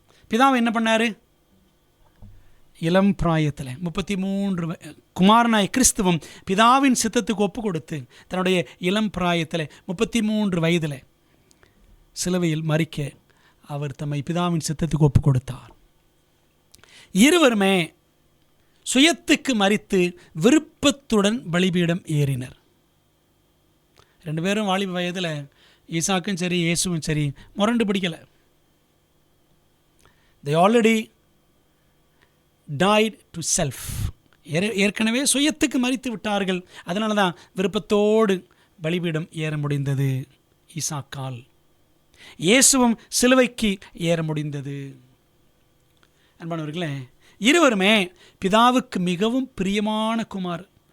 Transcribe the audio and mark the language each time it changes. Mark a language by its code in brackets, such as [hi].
[ta] பிதாவை என்ன பண்ணார்? இளம் பிராயத்தில் 33 குமாரனாய் கிறிஸ்துவம் பிதாவின் சித்தத்துக்கு ஒப்பு கொடுத்து தன்னுடைய இளம் பிராயத்தில் 33 வயதில் சிலுவையில் மரிக்க அவர் தம்மை பிதாவின் சித்தத்துக்கு ஒப்பு கொடுத்தார். இருவருமே சுயத்துக்கு மரித்து விருப்பத்துடன் பலிபீடம் ஏறினர். 2 பேரும் வாலிப வயதில், ஈசாக்கும் சரி இயேசுவும் சரி, முரண்டு பிடிக்கலை. [en] they already died to self. [ta] ஏற்கனவே சுயத்துக்கு மரித்து விட்டார்கள். அதனால தான் விருப்பத்தோடு பலிபீடம் ஏற முடிந்தது ஈசாக்கால். இயேசுவும் சிலுவைக்கு ஏற முடிந்தது. அன்பானவர்களே, இருவருமே பிதாவுக்கு மிகவும் பிரியமான குமார்.